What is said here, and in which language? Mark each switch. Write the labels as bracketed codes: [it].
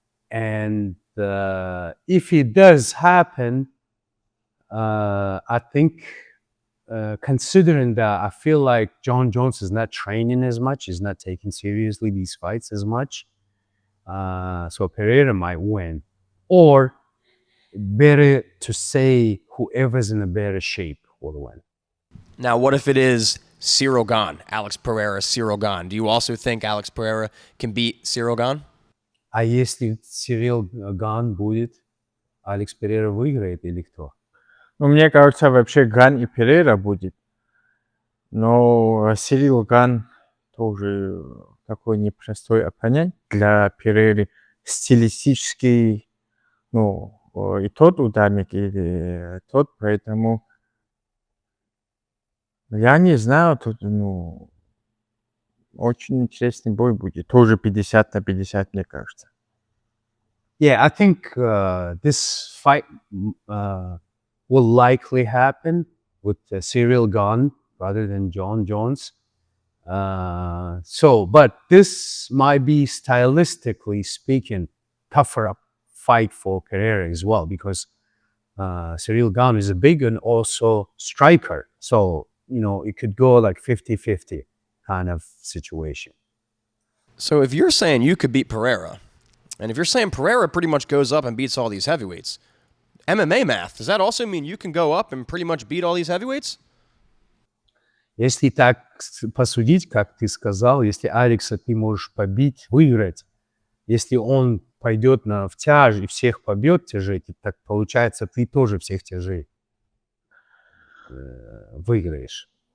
[en] And if it does happen, I think, considering that I feel like John Jones is not training as much, he's not taking seriously these fights as much, so Pereira might win. Or better to say whoever's in a better shape will win. Now, what if it is Ciryl Gane, Alex Pereira, Ciryl Gane? Do you also think Alex Pereira can beat Ciryl Gane? [ru] А если Ciryl Gane будет, Алекс Перейра выиграет или кто? Ну, мне кажется, вообще Ган и Перейра будет. Но Ciryl Gane тоже такой непростой оппонент для Перейры. Стилистический, и тот ударник, и тот, поэтому я не знаю, тут, очень интересный бой будет. Тоже 50 на 50, мне кажется. [en] Yeah, I think this fight will likely happen with Ciryl Gane rather than John Jones. But this might be stylistically speaking tougher up fight for Pereira as well, because Ciryl Gane is a big and also striker. So, it could go like 50-50 kind of situation. So if you're saying you could beat Pereira, and if you're saying Pereira pretty much goes up and beats all these heavyweights, MMA math, does that also mean you can go up and pretty much beat all these heavyweights? [ru] Если так посудить, как ты сказал, если Алекса ты можешь побить, выиграть, если он пойдет в тяж и всех побьет тяжей, так получается, ты тоже всех тяжей выиграешь.